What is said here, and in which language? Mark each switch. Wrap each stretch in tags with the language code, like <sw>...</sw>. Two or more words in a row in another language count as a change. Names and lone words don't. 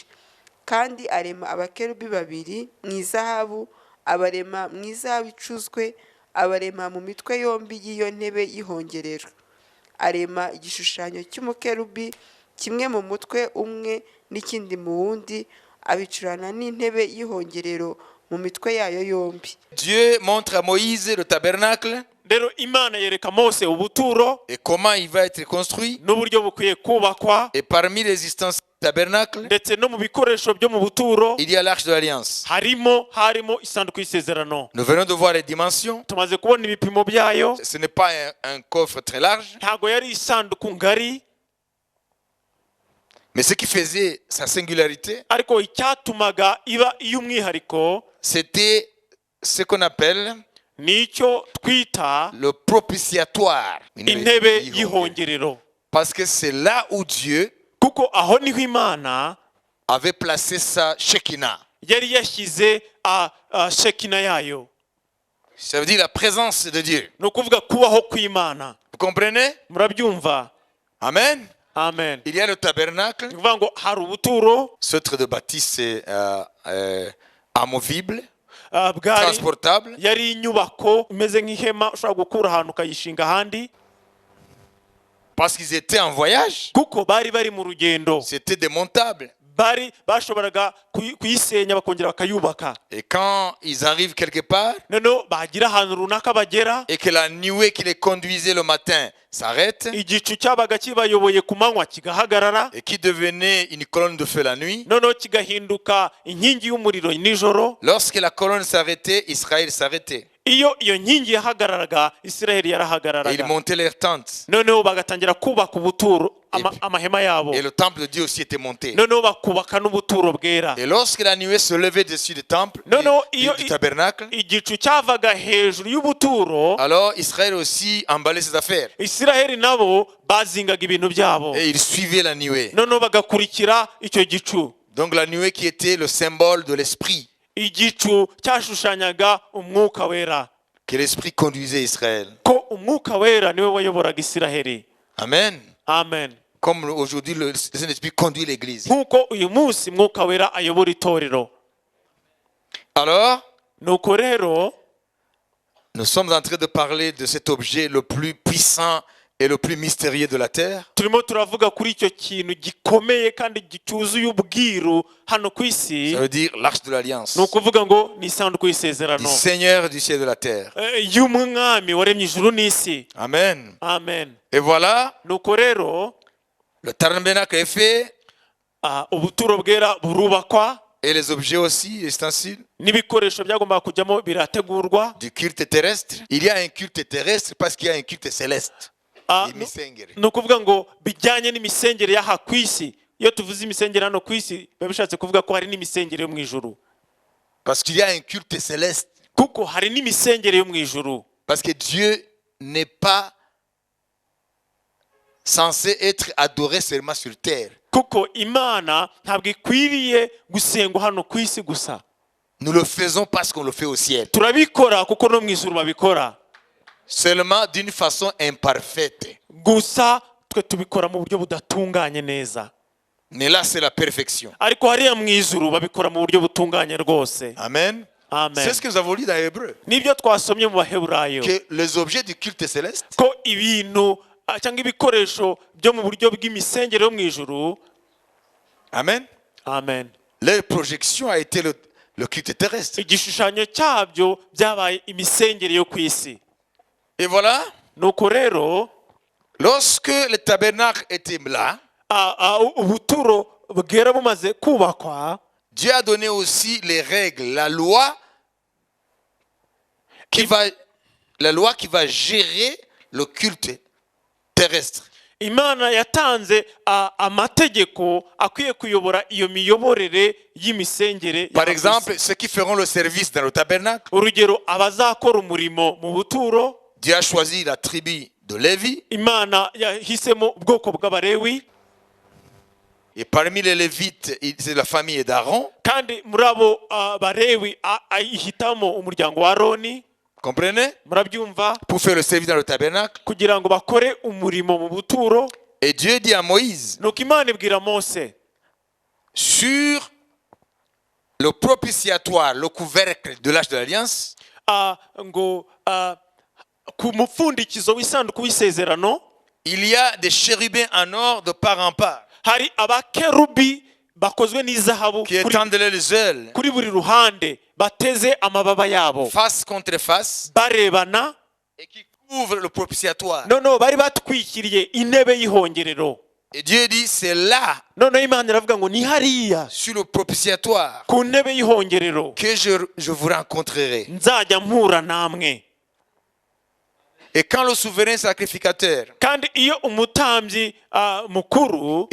<rw>Kandi arema abakerubi 2 mu izahabu, abarema mu izahabu icuzwe, abarema mu mitwe yombi y'iyo ntebe y'ihongerero. Arema igishushanyo cy'umukerubi, kimwe mu mutwe umwe n'ikindi mu wundi, abicurana n'intebe y'ihongerero mu mitwe yayo yombi.</rw> <fr>Dieu montre à Moïse le tabernacle</fr> <rw>Rero imana yereka Mose ubuturo</rw> <fr>et comment il va être construit.</fr> <rw>n'uburyo bukwiye kubakwa,</rw> <fr>Et parmi les instances du tabernacle,</fr> <rw>ndetse no mu bikoresho byo mu buturo</rw> <fr>il y a l'arche de l'alliance.</fr> <rw>harimo isanduku y'isezerano.</rw> <fr>Nous venons de voir les dimensions.</fr> <rw>Tumaze kubona ibipimo byayo.</rw> <fr>Ce n'est pas un coffre très large,</fr> <rw>Ntago yari isanduku ngari,</rw> <fr>mais ce qui faisait sa singularité,</fr> <rw>ariko icyatumaga iba iy'umwihariko</rw> <fr>c'était ce qu'on appelle</fr> <rw>nicyo twita</rw> <fr>le propitiatoire.</fr> <rw>intebe y'ihongerero,</rw> <fr>Parce que c'est là où Dieu</fr> <rw>kuko aho niho imana</rw> <fr>avait placé sa Shekinah.</fr> <rw>yari yashyize shekina yayo.</rw> <fr>Ça veut dire la présence de Dieu.</fr> <rw>Ni ukuvuga kubaho kw'imana.</rw> <fr>Vous comprenez?</fr> <rw>Murabyumva?</rw> <fr>Amen.</fr> <rw>Amen.</rw> <fr>Il y a le tabernacle,</fr> <rw>Ni ukuvuga ngo hari ubuturo</rw> <fr>ce de bâtisse amovible,</fr> <rw>bwari</rw> <fr>transportable.</fr> <rw>yari inyubako imeze nk'ihema ushobora gukura ahantu ukayishinga ahandi,</rw> <fr>Parce qu'ils étaient en voyage,</fr> <rw>kuko bari bari mu rugendo,</rw> <fr>c'était démontable.</fr> <rw>bashoboraga kuyisenya bakongera bakayubaka.</rw> <fr>Et quand ils arrivent quelque part,</fr> <rw>noneho bagira ahantu runaka bagera,</rw> <fr>et que la nuée qui les conduisait le matin s'arrête,</fr> <rw>igicu cyabaga kibayoboye ku manywa kigahagarara,</rw> <fr>et qui devenait une colonne de feu la nuit,</fr> <rw>noneho kigahinduka inkingi y'umuriro nijoro.</rw> <fr>lorsque la colonne s'arrêtait, Israël s'arrêtait.</fr> <rw>iyo nkingi yahagararaga, Isiraheli</rw> <fr>Et ils</fr> <rw>yarahagararaga.</rw> <fr>montaient leurs tentes.</fr> <rw>noneho bagatangira kubaka ubuturo, amahema yabo.</rw> <fr>Et le temple de Dieu aussi était monté.</fr> <rw>noneho bakubaka n'ubuturo bwera.</rw> <fr>Et lorsque la nuée se levait dessus du temple, du tabernacle,</fr> <rw>igicu cyavaga hejuru y'ubuturo,</rw> <fr>alors Israël aussi emballait ses affaires.</fr> <rw>Isiraheli nabo bazingaga ibintu byabo,</rw> <fr>Et ils suivaient la nuée.</fr> <rw>noneho bagakurikira icyo gicu.</rw> <fr>Donc la nuée qui était le symbole de l'esprit,</fr> <rw>igicu cyashushanyaga umwuka wera,</rw> <fr>que l'esprit conduisait Israël.</fr> <rw>ko umwuka wera niwe wayoboraga Isiraheli.</rw> <fr>Amen.</fr> <rw>Amen.</rw> <fr>Comme aujourd'hui le Saint-Esprit conduit l'Église.</fr> <rw>nk'uko uyu munsi mwuka wera ayobora itorero.</rw> <fr>Alors,</fr> <rw>nuko rero</rw> <fr>nous sommes en train de parler de cet objet le plus puissant et le plus mystérieux de la terre.</fr> <rw>turimo turavuga kuri icyo kintu gikomeye kandi cyuzuye ubwiru hano ku isi.</rw> <fr>Ça veut dire l'arche de l'alliance.</fr> <rw>ni ukuvuga ngo ni isanduku</rw> <fr>Du</fr> <rw>y'isezerano</rw> <fr>Seigneur du ciel et de la terre.</fr> <rw>y'umwami waremye ijuru n'isi.</rw> <fr>Amen.</fr> <rw>Amen.</rw> <fr>Et voilà,</fr> <rw>nuko rero</rw> <fr>le tabernacle est fait</fr> <rw>ubuturo bwera burubakwa,</rw> <fr>et les objets aussi, les ustensiles</fr> <rw>n'ibikoresho byagombaga kujyamo birategurwa.</rw> <fr>du culte terrestre. Il y a un culte terrestre parce qu'il y a un culte céleste.</fr> <rw>Imisengere. ni ukuvuga ngo bijyanye n'imisengere y'aha ku isi. iyo tuvuze imisengere hano ku isi biba bishatse kuvuga ko hari n'imisengere yo mu ijuru,</rw> <fr>Parce qu'il y a un culte céleste.</fr> <rw>kuko hari n'imisengere yo mu ijuru.</rw> <fr>Parce que Dieu n'est pas censée être adorée seulement sur terre.</fr> <rw>kuko imana ntabwo ikwiriye gusengwa hano ku isi gusa.</rw> <fr>Nous le faisons parce qu'on le fait au ciel.</fr> <rw>Turabikora kuko no mu ijuru babikora.</rw> <fr>Seulement d'une façon imparfaite.</fr> <rw>Gusa twe tubikora mu buryo budatunganye neza.</rw> <fr>Mais là, c'est la perfection.</fr> <rw>Ariko hariya mu ijuru babikora mu buryo butunganye rwose.</rw> <fr>Amen.</fr> <rw>Amen.</rw> <fr>C'est ce que nous avons lu dans Hébreu.</fr> <rw>Nibyo twasomye mu Baheburayo.</rw> <fr>Que les objets du culte céleste</fr> <rw>Ko ibintu cyangwa ibikoresho byo mu buryo bw'imisengere yo mu ijuru.</rw> <fr>Amen.</fr> <rw>Amen.</rw> <fr>Leur projection a été le culte terrestre.</fr> <rw>Igishushanyo cyabyo byabaye imisengere yo ku isi.</rw> <fr>Et voilà,</fr> <rw>Nuko rero</rw> <fr>lorsque le tabernacle était là,</fr> <rw>ubuturo bwera bumaze kubakwa,</rw> <fr>Dieu a donné aussi les règles, la loi qui va gérer le culte terrestre.</fr> <rw>Imana yatanze amategeko akwiye kuyobora iyo miyoborere y'imisengere.</rw> <fr>Par exemple, ceux qui feront le service dans le tabernacle,</fr> <rw>urugero abazakora umurimo mu buturo,</rw> <fr>Dieu a choisi la tribu de Lévi.</fr> <rw>Imana yahisemo ubwoko bw'Abalewi.</rw> <fr>Et parmi les Lévites, c'est la famille d'Aaron.</fr> <rw>Kandi muri abo Balewi ahitamo umuryango wa Aroni.</rw> <fr>Comprenez?</fr> <rw>Murabyumva?</rw> <fr>Pour faire le service dans le tabernacle.</fr> <rw>Kugira ngo bakore umurimo mu buturo.</rw> <fr>Et Dieu dit à Moïse,</fr> <rw>nuko Imana ibwira Mose,</rw> <fr>sur le propitiatoire, le couvercle de l'Arche de l'Alliance,</fr> <rw>ngo ku mupfundikizo w'isanduku w'isezerano,</rw> <fr>il y a des chérubins en or de part en part,</fr> <rw>hari abakerubi bakozwe n'izahabu</rw> <fr>qui étendent leurs ailes,</fr> <rw>kuri buri ruhande, bateze amababa yabo,</rw> <fr>face contre face,</fr> <rw>barebana,</rw> <fr>et qui couvrent le propitiatoire.</fr> <rw>noneho bari batwikiriye intebe y'ihongerero.</rw> <fr>Et Dieu dit, c'est là,</fr> <rw>noneho Imana iravuga ngo ni hariya</rw> <fr>sur le propitiatoire,</fr> <rw>ku ntebe y'ihongerero</rw> <fr>que je vous rencontrerai.</fr> <rw>nzajya mpura namwe.</rw> <fr>Et quand le souverain sacrificateur,</fr> <rw>Kandi iyo umutambyi mukuru</rw>